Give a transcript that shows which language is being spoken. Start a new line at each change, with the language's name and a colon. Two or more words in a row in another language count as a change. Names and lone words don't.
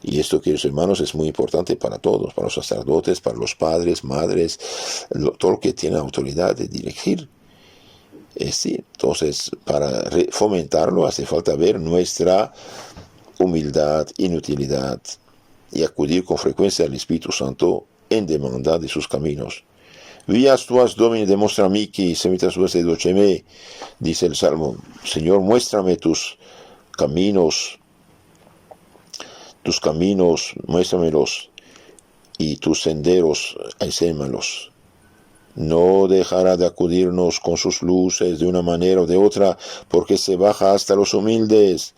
Spanish: Y esto, queridos hermanos, es muy importante para todos, para los sacerdotes, para los padres, madres, todo lo que tiene autoridad de dirigir. Sí, entonces, para fomentarlo hace falta ver nuestra humildad, inutilidad y acudir con frecuencia al Espíritu Santo en demanda de sus caminos.
Latin: Vias tuas, Domine, demostra mihi, semitas tuas educeme,
Spanish: dice el Salmo. Señor, muéstrame tus caminos, muéstramelos, y tus senderos, enséñamelos. No dejará de acudirnos con sus luces de una manera o de otra, porque se baja hasta los humildes.